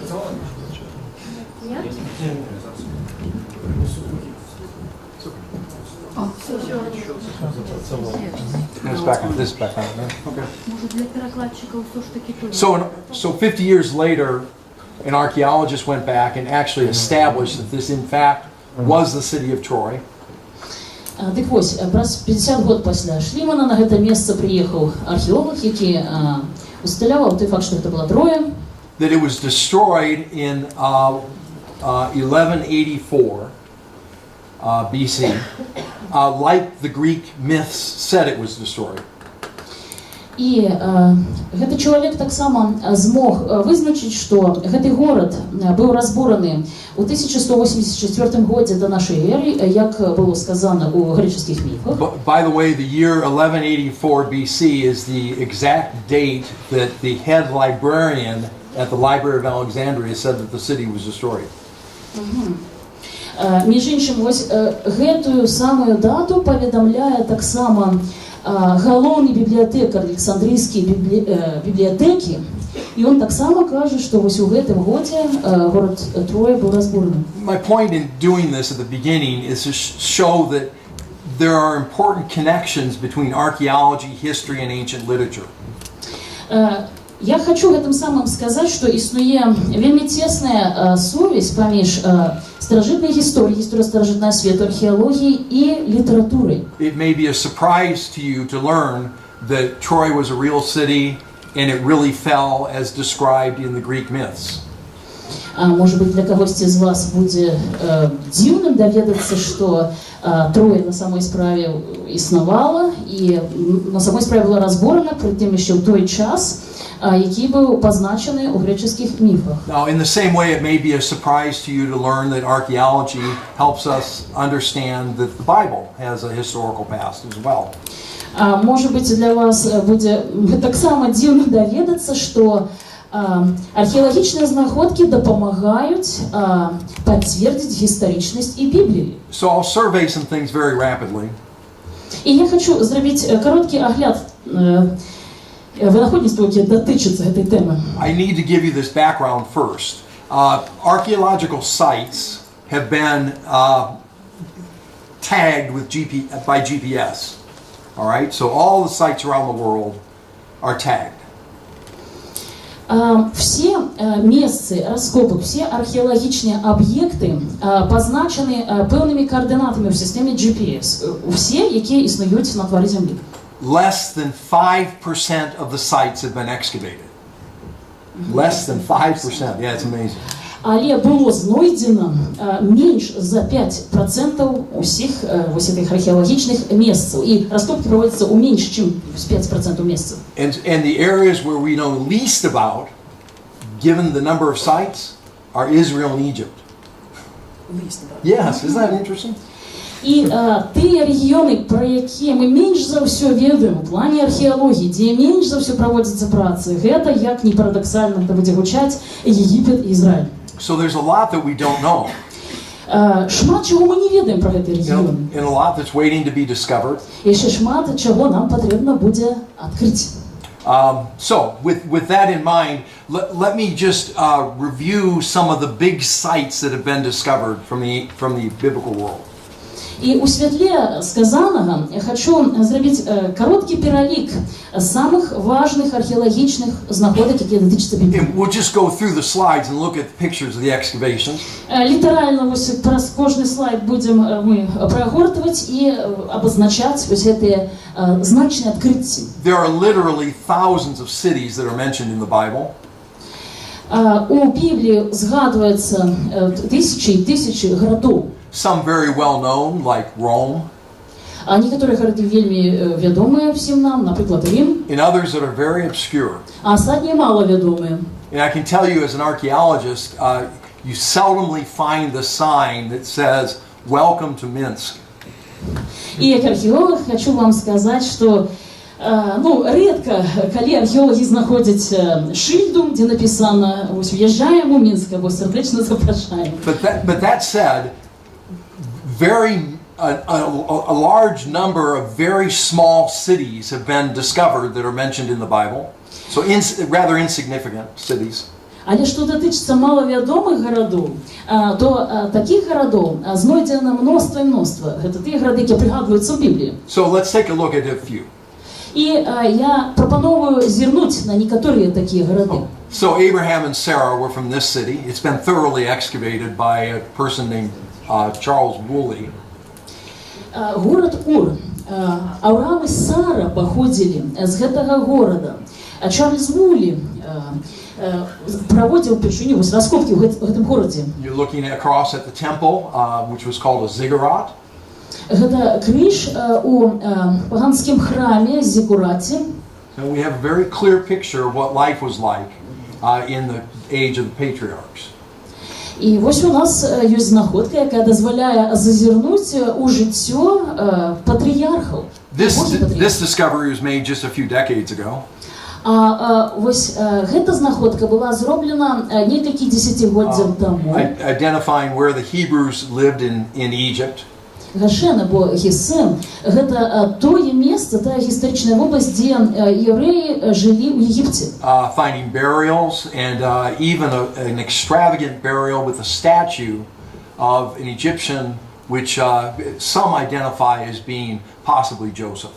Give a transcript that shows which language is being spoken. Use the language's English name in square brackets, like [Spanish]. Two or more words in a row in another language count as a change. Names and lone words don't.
[Russian] Нет? [English] This is back on. Okay. [Ukrainian] Може для перекладчиків все ж таки то. [English] So 50 years later, an archaeologist went back and actually established that this, in fact, was the city of Troy. [Belarusian] Дык вось, праз 50 год пасля Шлімана на гэта месца прыехаў археолог, які усталяваў той факт, што гэта была Троя. [English] That it was destroyed in 1184 BC, like the Greek myths said it was destroyed. [Belarusian] І гэты чалавек таксама змог вызначыць, што гэты горад быў разбураны ў 1184 годзе да нашай эры, як было сказана ў грэчаскіх міфах. [English] By the way, the year 1184 BC is the exact date that the head librarian at the Library of Alexandria said that the city was destroyed. [Belarusian] Між іншым, вось гэтую самую дату паведамляе таксама галоўны бібліятэкар Александрійскай бібліятэкі, і ён таксама кажа, што вось у гэтым годзе горад Троя быў разбураны. [English] My point in doing this at the beginning is to show that there are important connections between archaeology, history, and ancient literature. [Belarusian] Я хочу гэтым самым сказаць, што існуе вельмі цесная сувязь паміж старажытнай гісторыяй, гісторыяй старажытнага свету, археалогіяй і літаратурай. [English] It may be a surprise to you to learn that Troy was a real city and it really fell as described in the Greek myths. [Russian] Может быть, [Ukrainian] для когось из вас буде дивным [Belarusian] доведацца, што Троя на самой справе існавала і на самой справе была разборана, притым яшчэ ў той час, які быў пазначаны ў грэчаскіх міфах. [English] Now, in the same way, it may be a surprise to you to learn that archaeology helps us understand that the Bible has a historical past as well. [Russian] Может быть, [Belarusian] для вас будзе таксама дзіўна даведацца, што археалагічныя знаходкі дапамагаюць пацвердзіць гістарычнасць і Бібліі. [English] So I'll survey some things very rapidly. [Belarusian] І я хочу зрабіць кароткі агляд вынаходніцтва, які датычыцца гэтай тэмы. [English] I need to give you this background first. Archaeological sites have been tagged with by GPS. All right, so all the sites around the world are tagged. [Belarusian] Все месцы раскопак, все археалагічныя аб'екты пазначаны пэўнымі каардынатамі ў сістэме GPS. Усе, якія існуюць на твары зямлі. [English] Less than 5% of the sites have been excavated. Less than 5%. Yeah, it's amazing. [Belarusian] Але было знойдзена менш за 5% усіх вось гэтых археалагічных месцаў. І раскопкі праводзяцца ў менш, чым 5% месцаў. [English] And the areas where we know least about, given the number of sites, are Israel and Egypt. Yes, isn't that interesting? [Belarusian] І тыя рэгіёны, пра якія мы менш за ўсё ведаем у плане археалогіі, дзе менш за ўсё праводзяцца працы, гэта, як ні парадаксальна гэта будзе гучаць, Егіпет і Ізраіль. [English] So there's a lot that we don't know. [Belarusian] Шмат чаго мы не ведаем пра гэты рэгіён. [English] And a lot that's waiting to be discovered. [Belarusian] Яшчэ шмат чаго нам патрэбна будзе адкрыць. [English] So with that in mind, let me just review some of the big sites that have been discovered from the biblical world. [Belarusian] І у святле сказанага я хочу зрабіць кароткі пералік самых важных археалагічных знаходак, якія датычацца Бібліі. [English] We'll just go through the slides and look at the pictures of the excavations. [Belarusian] Літаральна вось праз кожны слайд будзем мы прагортваць і абазначаць вось гэтыя значныя адкрыцці. [English] There are literally thousands of cities that are mentioned in the Bible. [Belarusian] У Бібліі згадваецца тысячы і тысячы гарадоў. [English] Some very well known, like Rome. [Belarusian] Некаторыя гарады вельмі вядомыя всім нам, напрыклад, Рим. [English] And others that are very obscure. [Belarusian] А астатнія мала вядомыя. [English] And I can tell you as an archaeologist, you seldomly find the sign that says, "Welcome to Minsk." [Belarusian] І як археолог хочу вам сказаць, што рэдка, калі археолагі знаходзяць шыльду, дзе напісана «Вось уязджаем у Мінск» або «Сардэчна запрашаем». [English] But that said, a large number of very small cities have been discovered that are mentioned in the Bible. So rather insignificant cities. [Belarusian] Але што датычыцца малавядомых гарадоў, то такіх гарадоў знойдзена мноства і мноства. Гэта тыя гарады, якія прыгадваюцца ў Бібліі. [English] So let's take a look at a few. [Belarusian] І я прапановую зірнуць на некаторыя такія гарады. [English] So Abraham and Sarah were from this city. It's been thoroughly excavated by a person named Charles Woolley. [Belarusian] Горад Ур. Авраам і Сара паходзілі з гэтага горада. Чарльз Вуллі праводзіў першыню вось раскопкі ў гэтым горадзе. [English] You're looking across at the temple, which was called a ziggurat. [Belarusian] Гэта крыж у паганскім храме Зігураті. [English] So we have a very clear picture of what life was like in the age of the patriarchs. [Belarusian] І вось у нас ёсць знаходка, якая дазваляе зазірнуць у жыццё патрыярхаў. [English] This discovery was made just a few decades ago. [Belarusian] Вось гэта знаходка была зроблена некалькі дзесяцігоддзяў таму. [English] Identifying where the Hebrews lived in Egypt. [Belarusian] Гашен або Гесен – гэта тое месца, тая гістарычная вобласць, дзе евреі жылі ў Егіпце. [English] Finding burials and even an extravagant burial with a statue of an Egyptian, which some identify as being possibly Joseph.